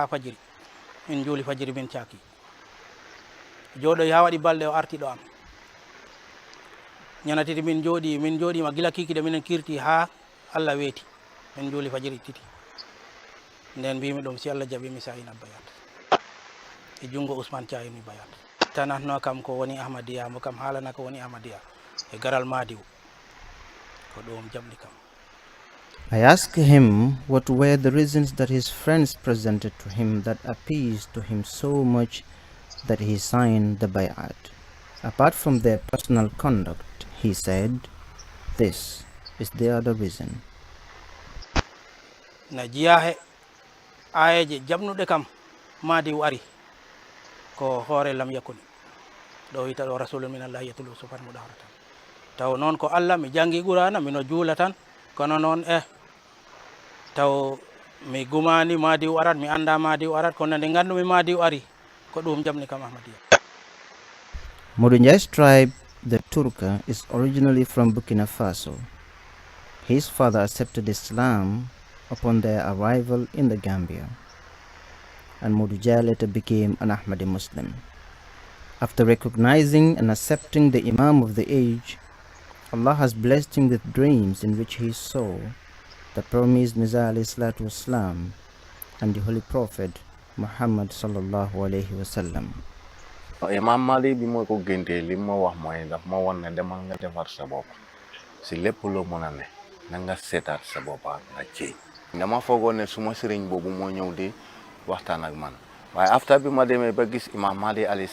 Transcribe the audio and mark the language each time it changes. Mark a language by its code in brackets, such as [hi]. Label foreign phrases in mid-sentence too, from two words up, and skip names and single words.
[ff] fajiri min juuli fajiri min caaki jooɗoy ha waɗi balɗe o artiɗo am ñanatiti min jooɗima gila kikiɗe minen kirti ha Allah weeti min juuli fajiri titi nden mbimi ɗum si Allah jaɓi mi sayina bayat e jungo Ousmane cayini bayat tanatno kam ko woni Ahmadiyya mo kam haalana ko woni Ahmadiyya e garal Madiw ko ɗum jaɓli kam. [en] I asked him what were the reasons that his friends presented to him that appeased to him so much that he signed the bay'at. Apart from their personal conduct, he said, this is the other reason. [ff] Na jiyahe ayeje jamnuɗe kam Madiw ari ko hoore lam yakuni ɗo wita ɗo [ar] رسول من الله يتلو صحفا مطهرة [ff] taw noon ko Allah mi jangi Qur'ana mino juula tan kono noon taw mi gumani Madiw arat mi anda Madiw arat kono nde gandumi Madiw ari ko ɗum jamni kam Ahmadiyya. [en] Modou tribe, the Turka, is originally from Burkina Faso. His father accepted Islam upon their arrival in the Gambia, and Modou later became an Ahmadi Muslim. After recognizing and accepting the Imam of the age, Allah has blessed him with dreams in which he saw the promised Messiah Islam and the Holy Prophet Muhammad [ar] صلى الله عليه وسلم. [wo] Imam Mali bi mo ko génte li ma wax mooy daf ma won ne demal nga defar sa bopp si lépp loo mën a ne na nga seetaat sa bopp nga ci dama foogoon ne suma sëriñ boobu moo ñëw di waxtaan ak man waaye after bi ma demee ba gis Imam Mali alayhi